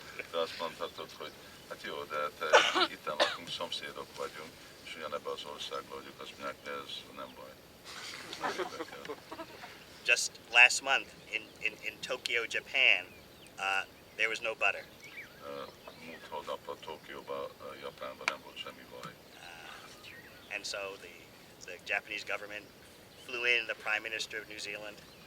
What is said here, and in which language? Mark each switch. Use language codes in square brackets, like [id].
[hu] De azt mondhatod, hogy hát jó, de itten lakunk, szomszédok vagyunk, és ugyanebben az országban vagyunk, azt mondják, de ez nem baj. Nem érdekel. [en] Just last month in Tokyo, Japan, there was no butter. [hu] Múlt hónapban Tokióban, Japánban nem volt semmi baj. [en] And so the Japanese government flew in the Prime Minister of New Zealand.